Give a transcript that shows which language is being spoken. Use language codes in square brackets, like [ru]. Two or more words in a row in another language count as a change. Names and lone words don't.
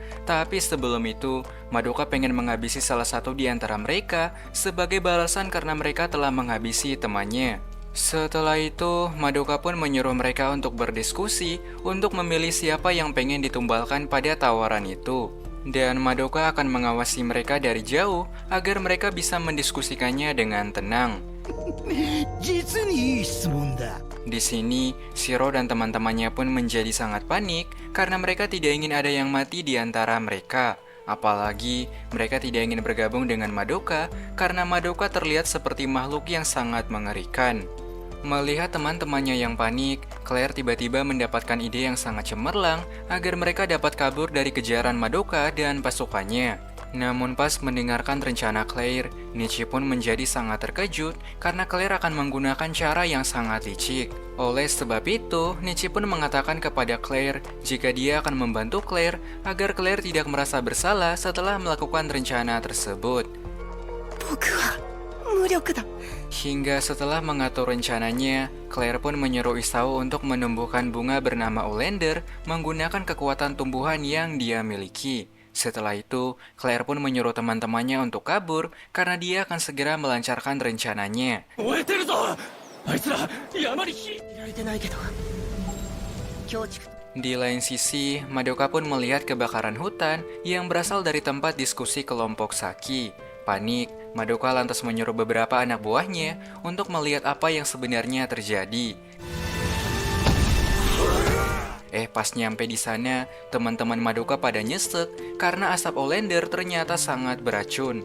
[id] Tapi sebelum itu, Madoka pengen menghabisi salah satu di antara mereka sebagai balasan karena mereka telah menghabisi temannya. Setelah itu, Madoka pun menyuruh mereka untuk berdiskusi untuk memilih siapa yang pengen ditumbalkan pada tawaran itu. Dan Madoka akan mengawasi mereka dari jauh agar mereka bisa mendiskusikannya dengan tenang. [ja] 実にいい質問だ。 [id] Di sini, Shiro dan teman-temannya pun menjadi sangat panik karena mereka tidak ingin ada yang mati di antara mereka. Apalagi mereka tidak ingin bergabung dengan Madoka karena Madoka terlihat seperti makhluk yang sangat mengerikan. Melihat teman-temannya yang panik, Claire tiba-tiba mendapatkan ide yang sangat cemerlang agar mereka dapat kabur dari kejaran Madoka dan pasukannya. Namun pas mendengarkan rencana Claire, Nichi pun menjadi sangat terkejut karena Claire akan menggunakan cara yang sangat licik. Oleh sebab itu, Nichi pun mengatakan kepada Claire jika dia akan membantu Claire agar Claire tidak merasa bersalah setelah melakukan rencana tersebut. [ja] 僕は無力だ。 [id] Hingga setelah mengatur rencananya, Claire pun menyuruh Isao untuk menumbuhkan bunga bernama Olander menggunakan kekuatan tumbuhan yang dia miliki. Setelah itu, Claire pun menyuruh teman-temannya untuk kabur karena dia akan segera melancarkan rencananya. [ja] 燃えてるぞあいつら山に火 [id] Di lain sisi, Madoka pun melihat kebakaran hutan yang berasal dari tempat diskusi kelompok Saki. Panik, Madoka lantas menyuruh beberapa anak buahnya untuk melihat apa yang sebenarnya terjadi. Pas nyampe di sana, teman-teman Madoka pada nyesek karena asap Olander ternyata sangat beracun.